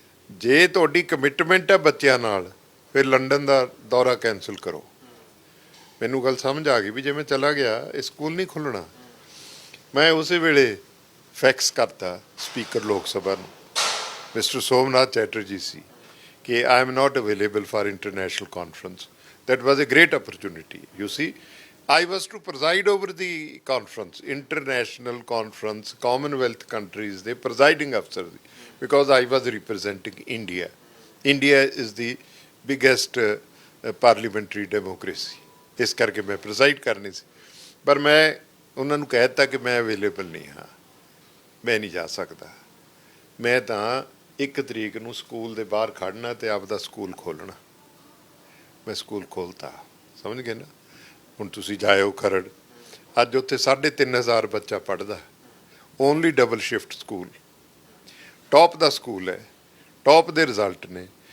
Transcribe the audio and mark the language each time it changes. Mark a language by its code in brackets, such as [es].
[pa] ਜੇ ਤੁਹਾਡੀ ਕਮਿਟਮੈਂਟ ਹੈ ਬੱਚਿਆਂ ਨਾਲ, ਫਿਰ ਲੰਡਨ ਦਾ ਦੌਰਾ ਕੈਂਸਲ ਕਰੋ। ਮੈਨੂੰ ਗੱਲ ਸਮਝ ਆ ਗਈ ਵੀ ਜੇ ਮੈਂ ਚਲਾ ਗਿਆ, ਇਹ ਸਕੂਲ ਨਹੀਂ ਖੁੱਲ੍ਹਣਾ। ਮੈਂ ਉਸੇ ਵੇਲੇ ਫੈਕਸ ਕਰਤਾ ਸਪੀਕਰ ਲੋਕ ਸਭਾ ਨੂੰ, ਮਿਸਟਰ ਸੋਮਨਾਥ ਚੈਟਰਜੀ ਸੀ, ਕਿ [en] I am not available for international conference. That was a great opportunity. You see, I was to preside over the conference, international conference, Commonwealth countries, the presiding officer, because I was representing India. India is the biggest parliamentary democracy. [pa] ਇਸ ਕਰਕੇ ਮੈਂ ਪ੍ਰੈਜ਼ਾਈਡ ਕਰਨੀ ਸੀ, ਪਰ ਮੈਂ ਉਹਨਾਂ ਨੂੰ ਕਹਿ ਦਿੱਤਾ ਕਿ ਮੈਂ ਅਵੇਲੇਬਲ ਨਹੀਂ ਹਾਂ, ਮੈਂ ਨਹੀਂ ਜਾ ਸਕਦਾ। ਮੈਂ ਤਾਂ 1 ਤਰੀਕ ਨੂੰ ਸਕੂਲ ਦੇ ਬਾਹਰ ਖੜਨਾ ਤੇ ਆਪਦਾ ਸਕੂਲ ਖੋਲ੍ਹਣਾ। ਮੈਂ ਸਕੂਲ ਖੋਲ੍ਹਤਾ, ਸਮਝ ਗਏ ਨਾ। ਹੁਣ ਤੁਸੀਂ ਜਾਇਓ ਖਰੜ, ਅੱਜ ਉੱਥੇ 3500 ਬੱਚਾ ਪੜ੍ਹਦਾ, only double shift school, top ਦਾ ਸਕੂਲ ਹੈ, ਟੌਪ ਦੇ ਰਿਜ਼ਲਟ ਨੇ।